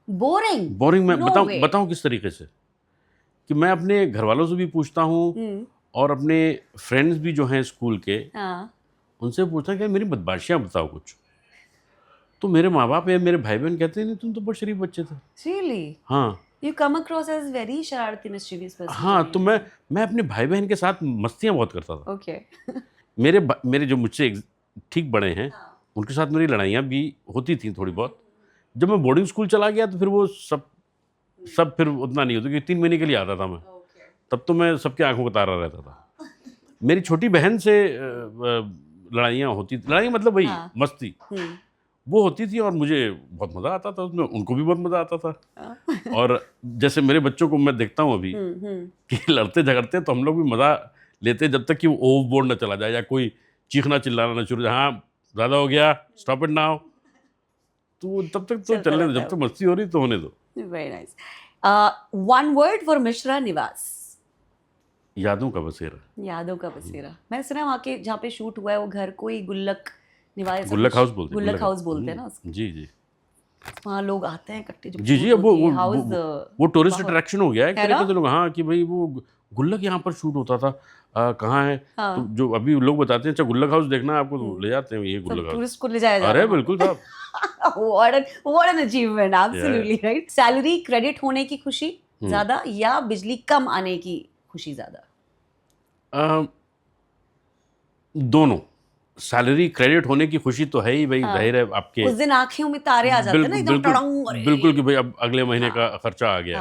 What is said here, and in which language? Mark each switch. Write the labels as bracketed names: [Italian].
[Hindi] Boring मैं बताऊं किस तरीके से, कि मैं अपने घर वालों से भी पूछता हूँ और अपने फ्रेंड्स भी जो हैं स्कूल के, उनसे पूछता कि मेरी बदमाशियाँ बताओ कुछ, तो मेरे माँ बाप या मेरे भाई बहन कहते हैं नहीं तुम तो बहुत शरीफ बच्चे थे। [English] Really? [Hindi] हाँ। [English] You come across as very शरारती mischievous person. [Hindi] हाँ, तो मैं अपने भाई बहन के साथ मस्तियाँ बहुत करता था। [English] Okay. [Hindi] मेरे जो मुझसे ठीक बड़े हैं उनके साथ मेरी लड़ाइयाँ भी होती थी थोड़ी बहुत। जब मैं बोर्डिंग स्कूल चला गया तो फिर वो सब फिर उतना नहीं होता, क्योंकि 3 महीने के लिए आता था मैं, तब तो मैं सबके आंखों का तारा रहता था। मेरी छोटी बहन से लड़ाइयाँ होती, लड़ाई मतलब वही मस्ती वो होती थी, और मुझे बहुत मज़ा आता था उसमें, उनको भी बहुत मज़ा आता था। और जैसे मेरे बच्चों को मैं देखता हूँ अभी कि लड़ते झगड़ते तो हम लोग भी मज़ा लेते हैं, जब तक कि वो ओवरबोर्ड ना चला जाए या कोई चीखना चिल्लाना ना शुरू, हाँ ज़्यादा हो गया, स्टॉप इट नाउ, तो तब तक तो चलने दो, जब तक मस्ती हो रही तो होने दो। [English] Very nice. One word for Mishra Niwas. [Hindi] यादों का बसेरा। यादों का बसेरा। मैंने सुना वहाँ के जहाँ पे शूट हुआ है वो घर कोई गुल्लक निवास, गुल्लक हाउस बोलते हैं। गुल्लक हाउस बोलते हैं ना उसको। जी। वहाँ लोग आते हैं इकट्ठे। जी, अब वो टूरिस्ट अट्रैक्शन हो गया है एक तरीके से लोग, हाँ कि भाई वो गुल्लक यहाँ पर शूट होता था, कहाँ है? तो जो अभी लोग बताते हैं अच्छा गुल्लक हाउस देखना, आपको ले जाते हैं ये गुल्लक हाउस, टूरिस्ट को ले जाया जाता है। अरे बिल्कुल साहब। [English] What an achievement, absolutely right. [Hindi] Salary credit होने की खुशी ज्यादा या बिजली कम आने की खुशी ज्यादा? दोनों। सैलरी क्रेडिट होने की खुशी तो है ही भाई, जाहिर है आपके उस दिन आंखों में तारे आ जाते हैं ना एकदम टड़ंग, अरे। बिल्कुल कि भाई अब अगले महीने का खर्चा आ गया।